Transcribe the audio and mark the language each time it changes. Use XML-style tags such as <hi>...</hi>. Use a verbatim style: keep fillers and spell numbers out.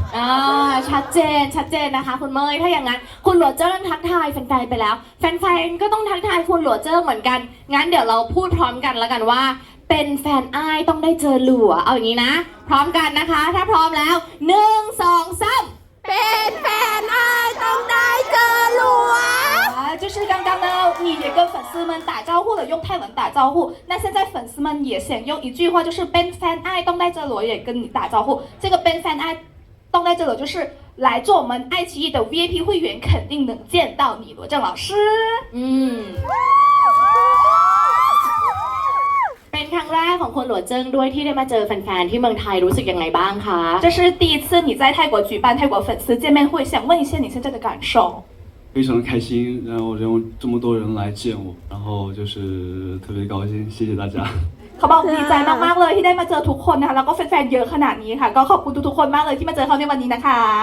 <th>อ่าชัดเจนชัดเจนนะคะคุณเมย์ถ้าอย่างนั้นคุณหลัวเจิ้งทักทายแฟนๆไปแล้วแฟนๆก็ต้องทักทายคุณหลัวเจิ้งเหมือนกันงั้นเดี๋ยวเราพูดพร้อมกันแล้วกันว่าเป็นแฟนอ้ายต้องได้เจอหลัวเอาอย่างนี้นะพร้อมกันนะคะถ้าพร้อมแล้วหนึ่งสองสาม เป็นแฟนอ้ายต้องได้เจอหลัว</th> <zh>啊，就是刚刚呢，你也跟粉丝们打招呼了，用泰文打招呼。那现在粉丝们也想用一句话，就是 “Ben Fan Ai 东带着我也跟你打招呼”。这个 “Ben Fan Ai 东带着我”就是来做我们爱奇艺的 V I P 会员，肯定能见到你罗正老师。嗯，</zh> <th>เป็นครั้งแรกของคนหลัวเจิ้งด้วยที่ได้มาเจอแฟนๆที่เมืองไทยรู้สึกยังไงบ้างคะ</th> <zh>这是第一次你在泰国举办泰国粉丝见面会，想问一下你现在的感受。非常的开心，然后有这么多人来见我，然后就是特别高兴，谢谢大家。</zh> <th>เขาบอกดีใจมากๆเลยที่ได้มาเจอทุกคนนะคะแล้วก็แฟนๆเยอะขนาดนี้ค่ะก็ขอบคุณทุกๆคนมากเลยที่มาเจอเขาในวันนี้นะคะ</th>